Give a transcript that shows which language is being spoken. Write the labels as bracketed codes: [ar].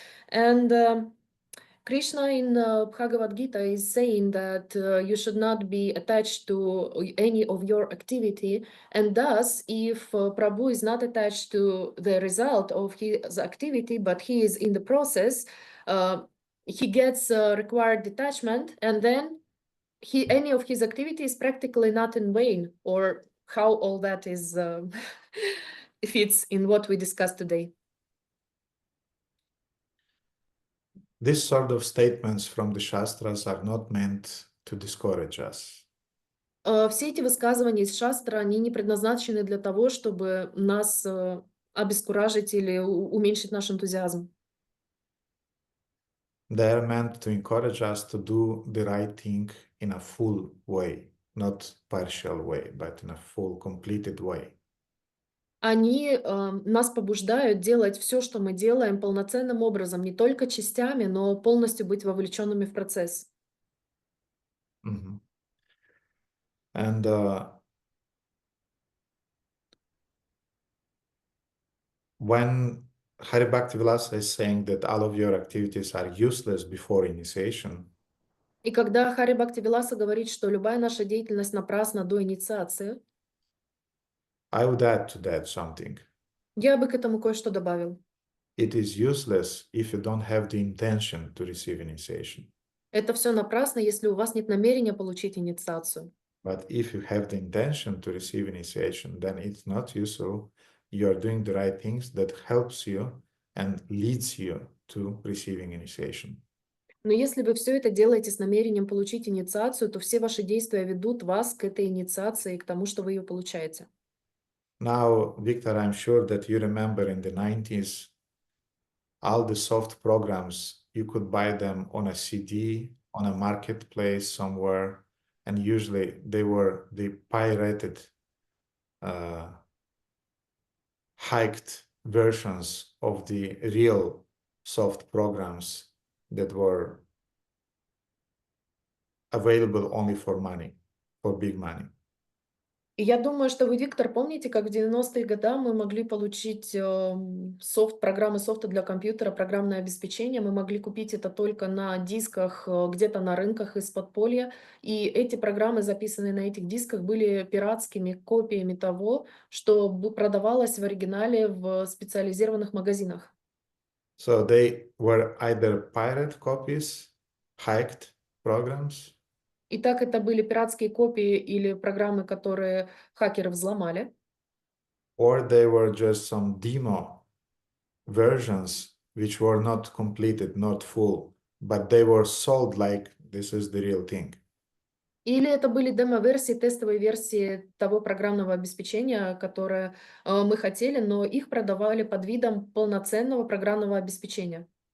[en] And Krishna in Bhagavad Gita is saying that you should not be attached to any of your activity, and thus if Prabhu is not attached to the result of his activity, but he is in the process, he gets required detachment, and then any of his activity is practically not in vain, or how all that is fits in what we discussed today. These sort of statements from the Shastras are not meant to discourage us. [ru] Все эти высказывания из шастра, они не предназначены для того, чтобы нас обескуражить или уменьшить наш энтузиазм. [en] They are meant to encourage us to do the right thing in a full way, not partial way, but in a full, completed way. [ru] Они нас побуждают делать все, что мы делаем, полноценным образом, не только частями, но полностью быть вовлеченными в процесс. [en] Mm-hmm. And when Hari Bhaktivilasa is saying that all of your activities are useless before initiation. [ru] И когда Хари Бхактивиласа говорит, что любая наша деятельность напрасна до инициации, [en] I would add to that something. [ru] я бы к этому кое-что добавил. [en] It is useless if you don't have the intention to receive initiation. [ru] Это все напрасно, если у вас нет намерения получить инициацию. [en] But if you have the intention to receive initiation, then it's not useful. You are doing the right things that helps you and leads you to receiving initiation. [ru] Но если вы все это делаете с намерением получить инициацию, то все ваши действия ведут вас к этой инициации и к тому, что вы ее получаете. [en] Now, Victor, I'm sure that you remember in the 90s, all the soft programs, you could buy them on a CD, on a marketplace somewhere, and usually they were the pirated, hiked versions of the real soft programs that were available only for money, for big money. [ru] И я думаю, что вы, Виктор, помните, как в 90-е годы мы могли получить программы софта для компьютера, программное обеспечение. Мы могли купить это только на дисках, где-то на рынках из подполья. И эти программы, записанные на этих дисках, были пиратскими копиями того, что продавалось в оригинале в специализированных магазинах. [en] So they were either pirate copies, hiked programs, [ru] Итак, это были пиратские копии или программы, которые хакеры взломали. [en] or they were just some demo versions which were not completed, not full, but they were sold like this is the real thing. [ru] Или это были демо-версии, тестовые версии того программного обеспечения, которое мы хотели, но их продавали под видом полноценного программного обеспечения.